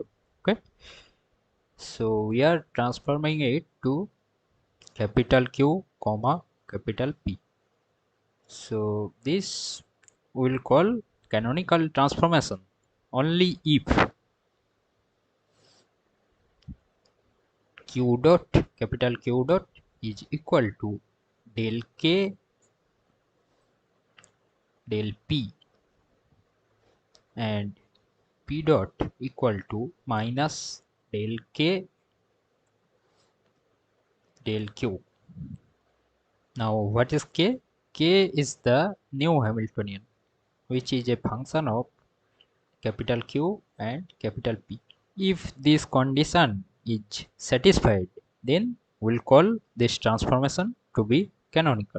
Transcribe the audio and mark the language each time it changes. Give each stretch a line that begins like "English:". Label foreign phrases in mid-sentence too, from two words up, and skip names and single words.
English: Okay, so we are transforming it to capital Q comma capital P. So this we will call canonical transformation only if q dot capital Q dot is equal to del k del p and p dot equal to minus del k del q. Now what is k? K is the new Hamiltonian, which is a function of capital Q and capital P. If this condition is satisfied, then we'll call this transformation to be canonical.